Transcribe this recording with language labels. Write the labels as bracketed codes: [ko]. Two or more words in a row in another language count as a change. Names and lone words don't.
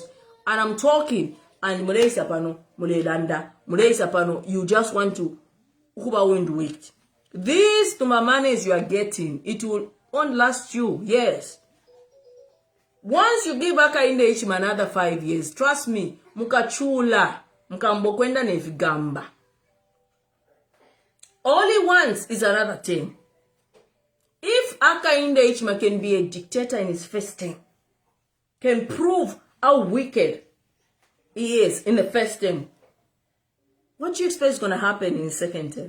[en] And I'm talking. And you just want to wind wait. These tumamanes you are getting, it won't last you. Yes. Once you give Hakainde Hichilema another 5 years, trust me, [bem] mukachula, mkambokwenda nevigamba. Only once is another thing. If Hakainde Hichilema can be a dictator in his first term, can prove how wicked he is in the first term, what do you expect is going to happen in his second term?